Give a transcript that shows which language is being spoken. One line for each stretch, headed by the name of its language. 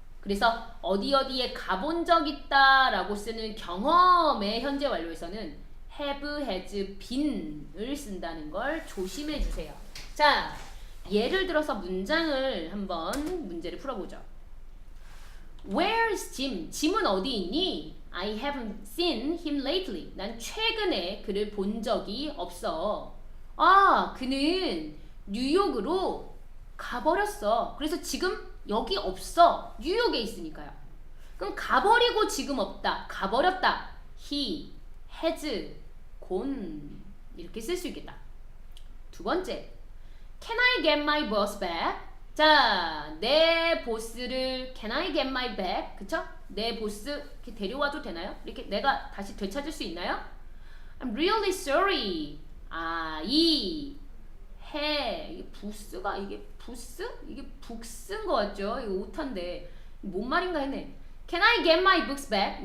Korean: 그래서 어디에 가본 적 있다 라고 쓰는 경험의 현재 완료에서는 have, has been을 쓴다는 걸 조심해 주세요. 자, 예를 들어서 문장을 한번 문제를 풀어보죠.
English: Where's Jim?
Korean: 짐은 어디 있니?
English: I haven't seen him lately.
Korean: 난 최근에 그를 본 적이 없어. 아, 그는 뉴욕으로 가버렸어. 그래서 지금 여기 없어. 뉴욕에 있으니까요. 그럼 가버리고 지금 없다. 가버렸다.
English: He has gone.
Korean: 이렇게 쓸 수 있겠다. 두 번째.
English: Can I get my boss back?
Korean: 자, 내 보스를
English: Can I get my back?
Korean: 그쵸? 내 보스 이렇게 데려와도 되나요? 이렇게 내가 다시 되찾을 수 있나요?
English: I'm really sorry.
Korean: 이게 부스가 이게 부스? 이게 북스인 것 같죠? 이거 오타인데 뭔 말인가 했네.
English: Can I get my books back?